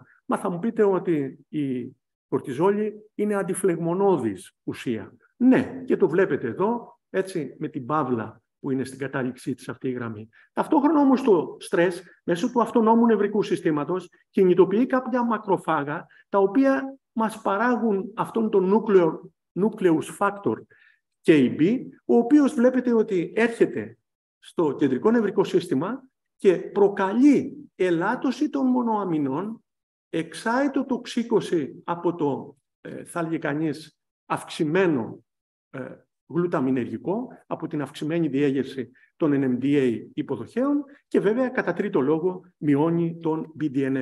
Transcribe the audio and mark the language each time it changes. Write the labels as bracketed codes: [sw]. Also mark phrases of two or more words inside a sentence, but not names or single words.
[el] Μα θα μου πείτε ότι η κορτιζόλη είναι αντιφλεγμονώδης ουσία. Ναι, και το βλέπετε εδώ, έτσι, με την παύλα που είναι στην κατάληξή της αυτή η γραμμή. Ταυτόχρονα όμως το στρες, μέσω του αυτονόμου νευρικού συστήματος, κινητοποιεί κάποια μακροφάγα, τα οποία μας παράγουν αυτόν τον [en] nucleus factor [el] KB, ο οποίος βλέπετε ότι έρχεται στο κεντρικό νευρικό σύστημα και προκαλεί ελάττωση των μονοαμινών, εξάει το τοξίκωση από το θαλγικανής αυξημένο γλουταμινεργικό, από την αυξημένη διέγερση των NMDA υποδοχέων και βέβαια κατά τρίτο λόγο μειώνει τον BDNF.